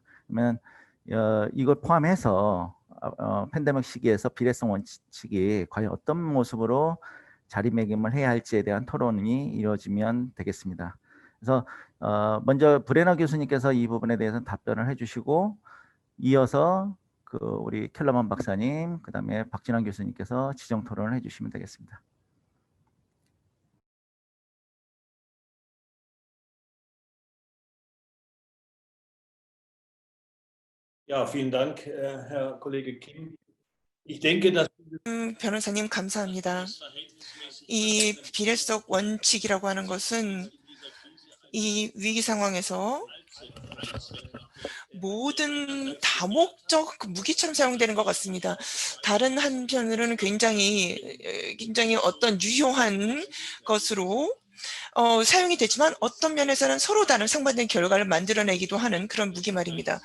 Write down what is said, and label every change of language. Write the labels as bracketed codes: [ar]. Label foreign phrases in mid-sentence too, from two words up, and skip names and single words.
[ko] 그러면 이걸 포함해서 팬데믹 시기에서 비례성 원칙이 과연 어떤 모습으로 자리매김을 해야 할지에 대한 토론이 이루어지면 되겠습니다. 그래서 먼저 브레너 교수님께서 이 부분에 대해서 답변을 해주시고 이어서 그 우리 켈러만 박사님, 그다음에 박진환 교수님께서 지정 토론을 해주시면 되겠습니다. [de] Ja, vielen Dank, Herr Kollege Kim. Ich denke, dass [ko] 변호사님 감사합니다. 이 비례성 원칙이라고 하는 것은 이 위기 상황에서 모든 다목적 무기처럼 사용되는 것 같습니다. 다른 한편으로는 굉장히 어떤 유효한 것으로 사용이 되지만 어떤 면에서는 서로 다른 상반된 결과를 만들어내기도 하는 그런 무기 말입니다.